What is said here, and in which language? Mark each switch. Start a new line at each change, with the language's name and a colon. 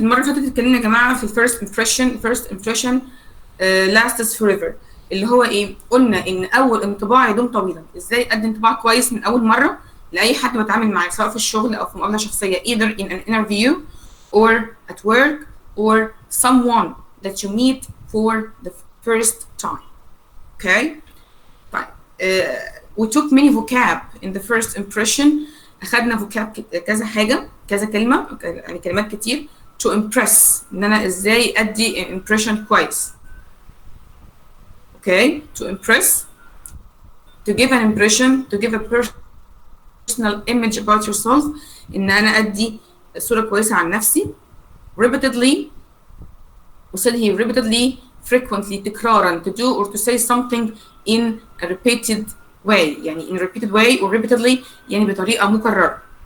Arabic: المرة اللي فاتت اتكلمنا يا جماعة في first impression.
English: first impression lasts forever،
Arabic: اللي هو ايه؟ قلنا ان اول انطباع يدوم طويلا. ازاي ادي انطباع كويس من اول مرة لاي حد بتعامل معاه، سواء في الشغل او في مقابلة شخصية،
English: either in an interview or at work or someone that you meet for the first time. Okay. طيب we took many vocab in the first impression.
Arabic: اخدنا vocab كذا حاجة، كذا كلمة، يعني كلمات كتير.
English: to impress،
Arabic: ان انا ازاي ادي impression كويس.
English: okay. to impress، to give an impression، to give a personal image about yourself،
Arabic: ان انا ادي صورة كويسة عن نفسي.
English: repeatedly،
Arabic: وصل هي
English: repeatedly، frequently،
Arabic: تكرارا،
English: to do or to say something in a repeated way، يعني in a repeated way or repeatedly
Arabic: يعني بطريقة مكررة.